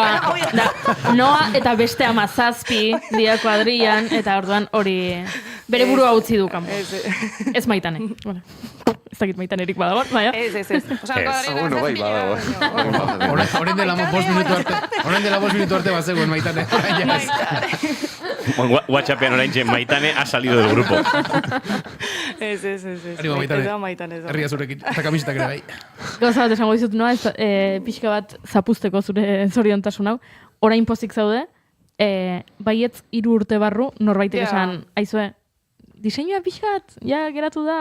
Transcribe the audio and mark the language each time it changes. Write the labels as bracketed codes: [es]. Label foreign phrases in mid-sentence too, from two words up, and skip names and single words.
[eu] Noa eta beste 17 dia kuadrilan, eta orduan hori bere burua utzi du kanpo. Ez Maitane. Ez dakit Maitanerik badago, baina. Ez. Bueno, bai, badago. Horen dela 5 minutu arte bazegoen Maitane. WhatsAppean orain Maitane [es] ha salido del grupo. [eu] Ez. Maitane. Herria zurekin, eta kamisetak ere bai. Gauza bat esango dizut, noa, pixka bat zapusteko zure zoriontasun hau. Orain pozik zaude, baietz 3 urte barru, norbaitek esan, aizue, diseinua pixkat, ja geratu da.